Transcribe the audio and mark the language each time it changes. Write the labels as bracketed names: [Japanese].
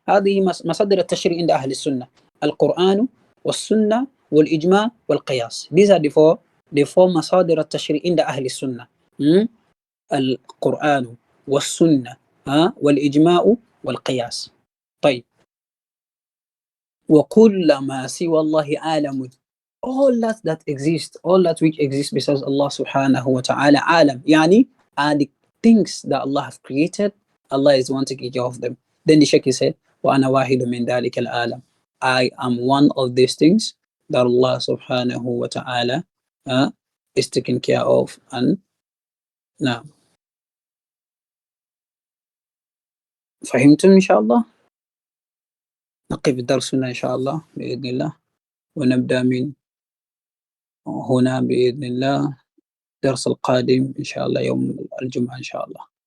[Arabic] هذه مصادر التشريع عند أهل السنة. القرآن والسنة والإجماع والقياس. [English] These are the four [Arabic] مصادر التشريع عند أهل السنة. القرآن والسنة والإجماع والقياس. طيب. وكل ما سوى الله عالم. [English] All that exists, all that which exists besides Allah subhanahu wa ta'ala, alam, yani, are the things that Allah have created. Allah is the one taking care of them. Then the Shaykh said, [Arabic] وَأَنَا وَاحِدٌ مِّن ذَلِكَ الْعَالَمِ. [English] I am one of these things that Allah subhanahu wa ta'ala is taking care of. And now, [Arabic] فهمتم إن شاء الله؟ نقف درسنا إن شاء الله بإذن الله، ونبدأ من هنا بإذن الله الدرس القادم إن شاء الله يوم الجمعة إن شاء الله.